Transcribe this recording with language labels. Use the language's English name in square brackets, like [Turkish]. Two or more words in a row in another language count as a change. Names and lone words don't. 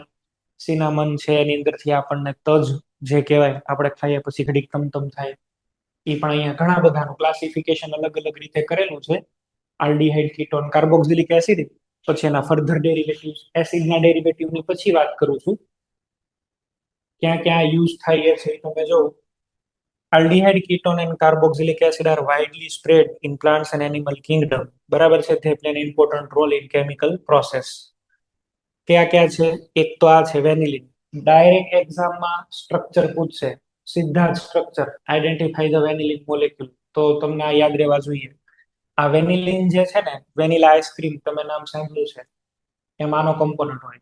[Gujarati] સિનામન છે એની અંદરથી આપણને તજ જે કહેવાય, આપણે ખાઈએ પછી ઘડીક તમતમ થાય. એ પણ અહીંયા ઘણા બધાનું ક્લાસિફિકેશન અલગ અલગ રીતે કરેલું છે. [English] aldehyde, ketone, carboxylic acid, [Gujarati] પછી એના [English] further derivative, [Gujarati] એસિડના ડેરિવેટિવની પછી વાત કરું છું. ક્યાં ક્યાં યુઝ થાય છે તમે જો. [English] Aldehyde, ketone and carboxylic acid are widely spread in plants and animal kingdom. [Gujarati] બરાબર છે? [English] They play an important role in chemical process. [Gujarati] ક્યાં ક્યાં છે? એક તો આ છે વેનિલિન. ડાયરેક્ટ એક્ઝામમાં સ્ટ્રક્ચર પૂછશે, સીધા જ સ્ટ્રક્ચર, [English] identify the vanillin molecule. [Gujarati] તો તમને આ યાદ રહેવા જોઈએ. આ વેનિલિન જે છે ને, [English] vanilla ice cream [Gujarati] તમે નામ સાંભળ્યું છે, એમાં આનો કમ્પોનન્ટ હોય.